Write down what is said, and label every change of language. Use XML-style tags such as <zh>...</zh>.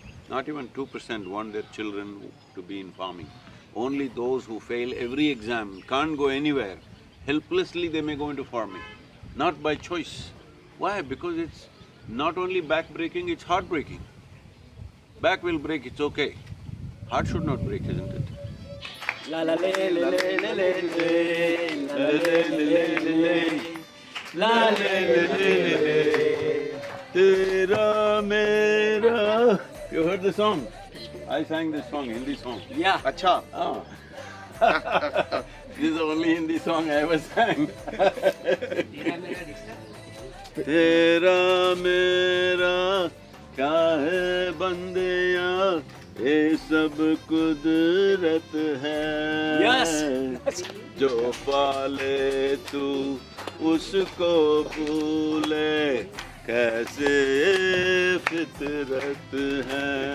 <en>Not even 2% want their children to be in farming. Only those who fail every exam, can't go anywhere, helplessly they may go into farming, not by choice. Why? Because it's not only back-breaking, it's heart-breaking. Back will break, it's okay. Heart should not break, isn't it? La la le le le le le le la le le le le la le le le tera mera. You heard the song? I sang this song, Hindi song. Yeah.</en> <hi>अच्छा Ah.</hi> <en>This is the only Hindi song I ever sang.</en> <hi>तेरा मेरा क्या है बंदिया, ये सब कुदरत है।</hi> <en>Yes.</en> <hi>जो पाले तू उसको भूले, कैसे फितरत है।</hi>